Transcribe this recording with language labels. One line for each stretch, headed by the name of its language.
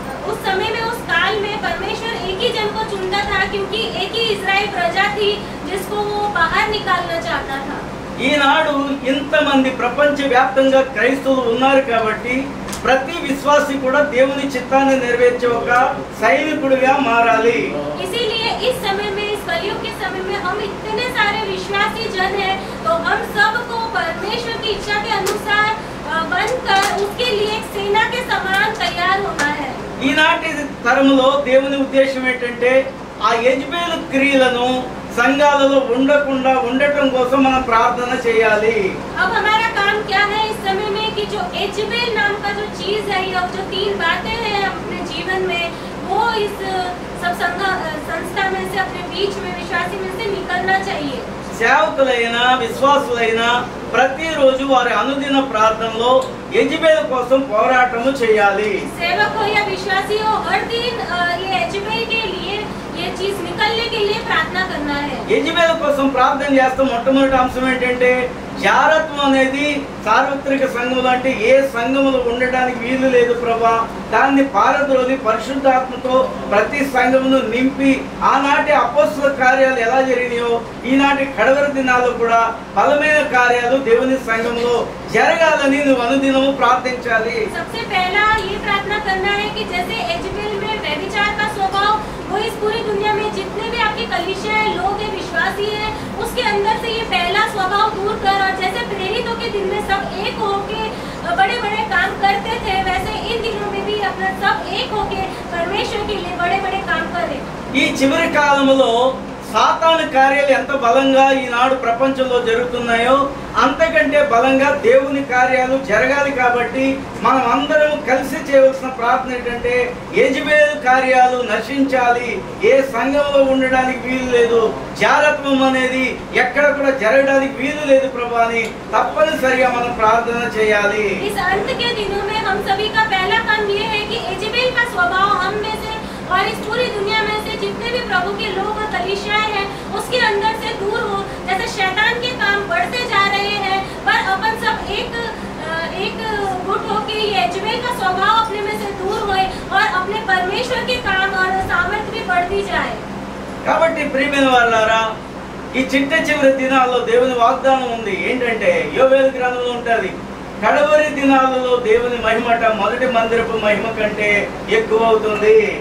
Hindi: उस समय में उस काल में परमेश्वर एक ही जन को चुनता था, क्योंकि एक ही इस्राएल प्रजा थी जिसको वो बाहर निकालना चाहता था।
Telugu: ఈనాడు ఇంతమంది ప్రపంచ వ్యాప్తంగా క్రైస్తవులు ఉన్నారు కాబట్టి ప్రతి విశ్వాసి కూడా దేవుని చిత్తాన్ని నెరవేర్చే ఒక సైనికుడిగా మారాలి.
Hindi: इसीलिए इस समय में, इस कलयुग के समय में हम इतने सारे विश्वासी जन हैं, तो हम सबको परमेश्वर की इच्छा के अनुसार बनकर उसके लिए एक सेना के समान तैयार होना है।
Telugu: ఈనాటి తరములో దేవుని ఉద్దేశం ఏంటంటే ఆ యెజబెలు క్రియలను సంఘాలలో ఉండటం కోసం మనం ప్రార్థన చేయాలి.
Hindi: अब हमारा काम क्या है इस समय में कि जो एजबेल नाम का जो चीज है, या जो 3 बातें हैं अपने जीवन में, वो इस सब संस्था में से, अपने बीच में, विश्वासी में से निकलना चाहिए।
Telugu: సేవకులైనా విశ్వాసులైనా ప్రతిరోజు వారి అనుదిన ప్రార్థనలో యెజబెలు కోసం పోరాటము చేయాలి.
Hindi: सेवक हो या विश्वासी हो, हर दिन ये एजबेल के लिए, ये चीज निकलने के लिए प्रार्थना करना है।
Telugu: యెజబెలు కోసం ప్రార్థన చేస్తాం. మొట్టమొదటి అంశం ఏంటంటే జారత్వం అనేది సార్వత్రిక సంఘములు అంటే ఏ సంఘములు ఉండడానికి వీలు లేదు ప్రభా, దాన్ని పారద్రోలి పరిశుద్ధాత్మతో ప్రతి సంఘమును నింపి ఆనాటి అపోస్తల కార్యాలు ఎలా జరిగినాయో ఈనాటి కడవరి దినాల్లో కూడా బలమైన కార్యాలు దేవుని సంఘంలో జరగాలని నువ్వు అనుదినము ప్రార్థించాలి.
Hindi: सबसे पहला ये प्रार्थना करना है कि जैसे एजबेल में व्यभिचार का स्वभाव, वो इस पूरी दुनिया में जितने भी आपकी कलीसिया है, लोग हैं, विश्वासी हैं, उसके अंदर से ये पहला स्वभाव दूर कर, और जैसे प्रेरितों के दिन में सब एक होके बड़े बड़े काम करते थे, वैसे इन दिनों में भी अपना सब एक होके परमेश्वर के लिए बड़े बड़े काम करें।
Telugu: ఈ చివరి కాలంలో సాతాను కార్యాలు ఎంత బలంగా ఈనాడు ప్రపంచంలో జరుగుతున్నాయో అంతకంటే బలంగా దేవుని కార్యాలు జరగాలి. కాబట్టి మనం అందరం కలిసి చేయవలసిన ప్రార్థన ఏంటంటే యెజబెలు కార్యాలు నశించాలి, ఏ సంఘంలో ఉండడానికి వీలు లేదు, జారత్వం అనేది ఎక్కడ కూడా జరగడానికి వీలు లేదు ప్రభా అని తప్పనిసరిగా మనం ప్రార్థన చేయాలి.
Hindi: इस अंत के दिनों में हम सभी का पहला काम ये है कि एजबेल का स्वभाव हम में से और इस पूरी दुनिया में से जितने भी प्रभु के लोग और कलीसियाएं हैं उसके अंदर से दूर हो। जैसे शैतान के काम बढ़ते जा रहे हैं, पर अपन सब एक गुट होके ये एजबेल का स्वभाव अपने में से दूर होए और अपने परमेश्वर के काम और सामर्थ्य भी बढ़ती जाए।
Telugu: కాబట్టి ప్రియమైన వారలారా, ఈ చివరి దినాల్లో దేవుని వాగ్దానం ఉంది. ఏంటంటే యోవేలు గ్రంథంలో ఉంటది, కడవరి దినాలలో దేవుని మహిమట మొదటి మందిరపు మహిమ కంటే ఎక్కువ అవుతుంది.